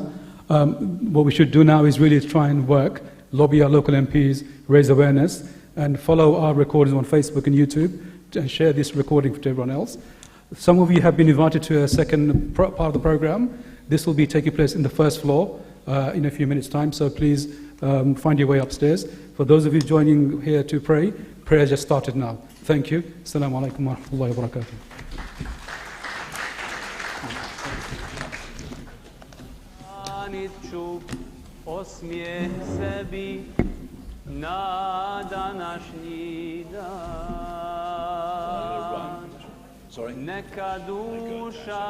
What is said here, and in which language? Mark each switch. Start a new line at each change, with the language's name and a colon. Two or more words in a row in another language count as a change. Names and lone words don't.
English: What we should do now is really try and work, lobby our local MPs, raise awareness, and follow our recordings on Facebook and YouTube, and share this recording to everyone else. Some of you have been invited to a second part of the program. This will be taking place in the first floor in a few minutes' time, so please find your way upstairs. For those of you joining here to pray, prayer just started now. Thank you.
Arabic: السلام عليكم ورحمة الله وبركاته.
Bosnian: Osmijeh sebi na današnji dan. Neka duša